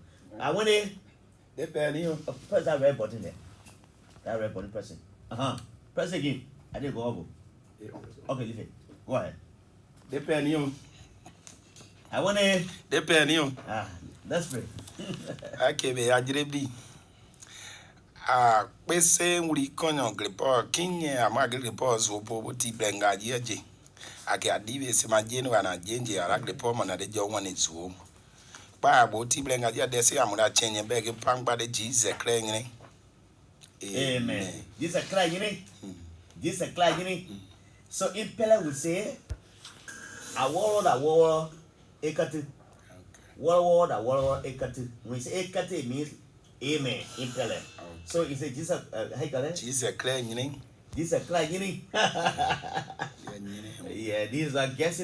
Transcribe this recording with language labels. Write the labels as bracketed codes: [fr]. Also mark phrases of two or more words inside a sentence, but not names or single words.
[en] I want to press that red button there. That red button, press it. Press it again. I didn't go over. Okay, leave it. Go ahead. I want to. Let's pray. Okay, [pfe] be ajrebi. Pese wuri konyo gripo kinye amagri gripo zopo ti blenga jeje. Ake adive se majeno ana jenje ara gripo mana de jo ni zuo. Pa bo ti blenga je de se amura chenye bege pangba de Jesus krengene. Amen. Jesus krengene. Jesus krengene. [en] So in Pele we say [pfe] aworo ekati. [en] Word ekati. When we say ekati, it means amen in Pele. So he said Jesus [pfe] Jesus krengene. Jesus krengene. [en] Yeah, these are guests.